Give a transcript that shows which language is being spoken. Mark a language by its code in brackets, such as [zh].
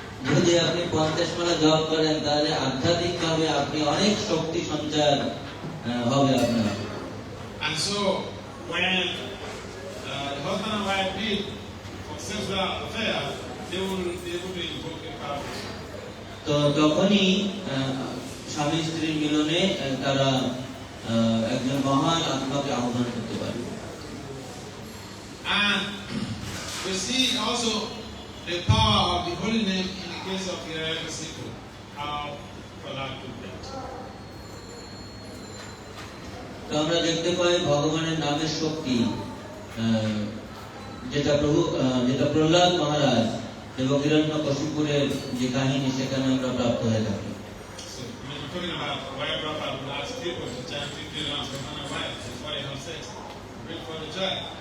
[bn] যদি আপনি 50 মালা জপ করেন তাহলে আধ্যাত্মিক ভাবে আপনি অনেক শক্তি সঞ্চার হবে আপনার। [en] And so when the husband and wife meet for sexual affair, they will be able to invoke a power. [bn] তো তখনই স্বামী স্ত্রীর মিলনে তারা একজন মহান আত্মাকে আহ্বান করতে পারবে। [en] And we see also the power of the holy name in the case of the ISKCON, how Prahlad took that. [bn] তো আমরা দেখতে পাই ভগবানের নামের শক্তি, যেটা প্রহ্লাদ মহারাজ এবং হিরণ্যকশিপুরের যে কাহিনী সেখানে আমরা প্রাপ্ত হয়ে থাকি। [en] So when you're talking about why Prabhupada would ask people to chant 50 rounds for man and wife before they have sex, bring for the child.